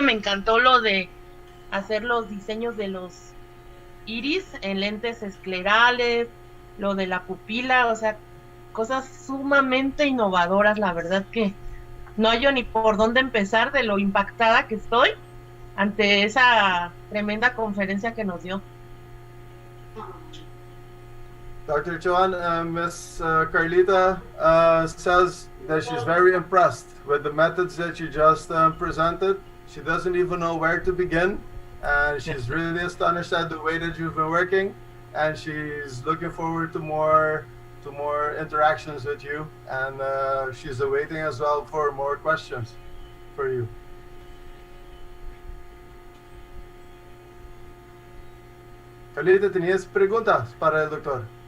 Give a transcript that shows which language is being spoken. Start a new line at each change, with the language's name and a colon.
Spanish: Me encantó lo de hacer los diseños de los iris en lentes esclerales, lo de la pupila, o sea, cosas sumamente innovadoras. La verdad que no hallo ni por dónde empezar de lo impactada que estoy ante esa tremenda conferencia que nos dio.
English: Dr. Joan, Miss Carlita says that she's very impressed with the methods that you just presented. She doesn't even know where to begin, and she's really astonished at the way that you've been working, and she's looking forward to more interactions with you, and she's awaiting as well for more questions for you.
Spanish: Carlita, ¿tenías preguntas para el doctor?